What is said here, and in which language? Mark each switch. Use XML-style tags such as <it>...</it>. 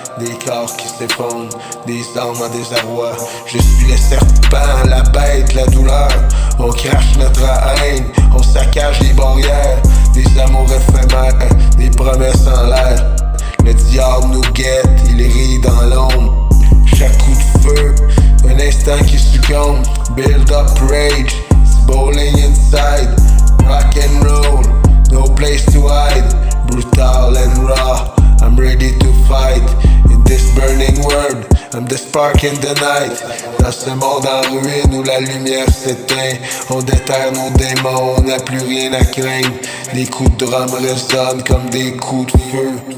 <fr>Des corps qui s'effondrent, des âmes en désarroi. Je suis le serpent, la bête, la douleur. On crache notre haine, on saccage les barrières. Des amours éphémères, des promesses en l'air. Le diable nous guette, il rit dans l'ombre. Chaque coup de feu, un instant qui succombe.</fr> <en>Build up rage, it's bowling inside. Rock and roll, no place to hide. Brutal and raw, I'm ready to fight. In this burning world, I'm the spark in the night.</en> <fr>Dans ce monde en ruine où la lumière s'éteint, on déterre nos démons, on n'a plus rien à craindre. Les coups de drum résonnent comme des coups de feu.</fr>